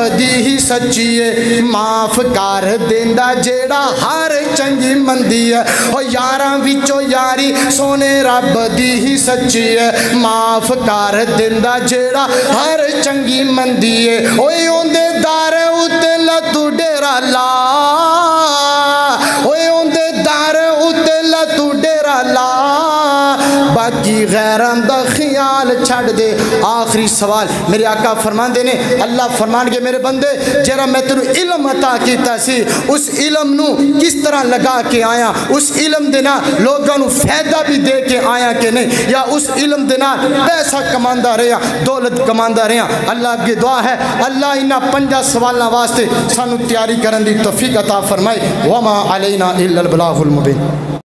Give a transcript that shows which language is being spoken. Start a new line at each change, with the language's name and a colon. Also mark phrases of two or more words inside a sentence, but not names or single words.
Punjabi: دی ہی سچی ہے، معاف کر دیندا جیڑا ہر چنگی مندی ہے، او یاراں وچوں یاری سونے رب دی ہی سچی ہے، معاف کر دیندا جیڑا ہر چنگی مندی ہے، اوے اوندے دار اُتے تو ڈیرا لا، اوے اوندے دار اُتے تو ڈیرا لا، باقی غیراں دا خیال چھڑ دے۔ آخری سوال میرے آقا فرماندے نے، اللہ فرمان کے میرے بندے جرا میں تینوں علم عطا کیتا سی اس علم نو کس طرح لگا کے آیا، اس علم دے نال لوگاں نو فائدہ بھی دے کے آیا کہ نہیں، یا اس علم دے نال پیسہ کماندا رہیا، دولت کماندا رہیا۔ اللہ کی دعا ہے اللہ انہاں 5 سوالاں واسطے سانو تیاری کرن دی توفیق عطا فرمائے۔
Arabic: وما علینا الا البلاغ المبین۔